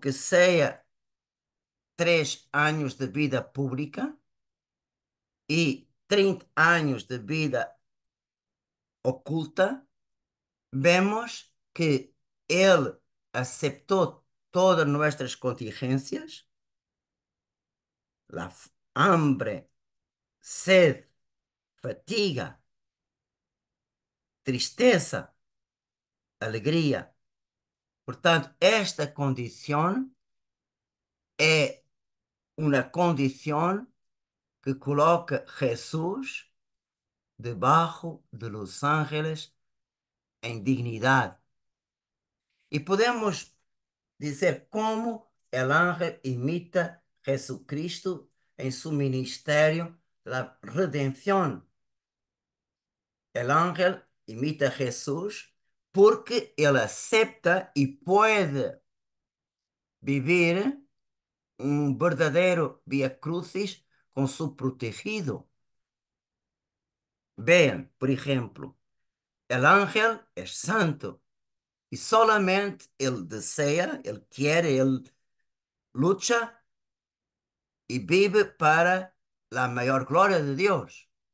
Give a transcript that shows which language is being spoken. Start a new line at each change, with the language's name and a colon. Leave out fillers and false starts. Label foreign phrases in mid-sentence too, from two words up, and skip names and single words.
Spanish: que sea 3 años de vida pública y 30 años de vida oculta, vemos que Él aceptó todas nuestras contingencias, la hambre, sed, fatiga, tristeza, alegría.
Portuguese: Portanto, esta condição é uma condição que coloca Jesus debaixo de
Spanish: los ángeles
Portuguese: em dignidade. E podemos dizer como o ángel imita Jesucristo em seu ministério da redenção. O ángel imita Jesus porque ele acepta e pode viver verdadeiro via crucis com seu protegido.
Spanish: Vean, por ejemplo, el ángel es santo y solamente él desea, él quiere, él lucha y vive para la mayor gloria de Dios.